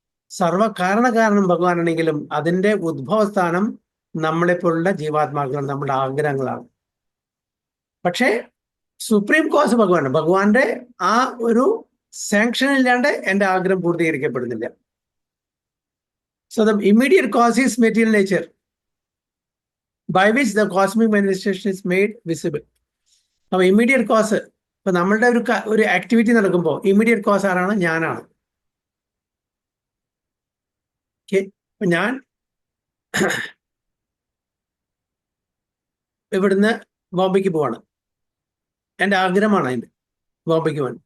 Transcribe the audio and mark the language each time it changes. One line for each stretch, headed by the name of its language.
Malayalam: സർവകാരണകാരണം ഭഗവാനാണെങ്കിലും അതിൻ്റെ ഉദ്ഭവസ്ഥാനം നമ്മളെപ്പോലുള്ള ജീവാത്മാക്കളാണ്, നമ്മുടെ ആഗ്രഹങ്ങളാണ്. പക്ഷേ സുപ്രീം കോസ് ഭഗവാനാണ്. ഭഗവാന്റെ ആ ഒരു സാങ്ഷൻ ഇല്ലാണ്ട് എന്റെ ആഗ്രഹം പൂർത്തീകരിക്കപ്പെടുന്നില്ല.
English: So the immediate cause is material nature by which the cosmic manifestation is made visible.
Malayalam: അപ്പൊ ഇമ്മീഡിയറ്റ് കോസ്, ഇപ്പൊ നമ്മളുടെ ഒരു ആക്ടിവിറ്റി നടക്കുമ്പോൾ ഇമ്മീഡിയറ്റ് കോസ് ആരാണ്? ഞാനാണ്. ഓക്കെ, അപ്പൊ ഞാൻ ഇവിടുന്ന് ബോംബെക്ക് പോവാണ്, എൻ്റെ ആഗ്രഹമാണ് അതിൻ്റെ ബോംബെക്ക് പോകാൻ.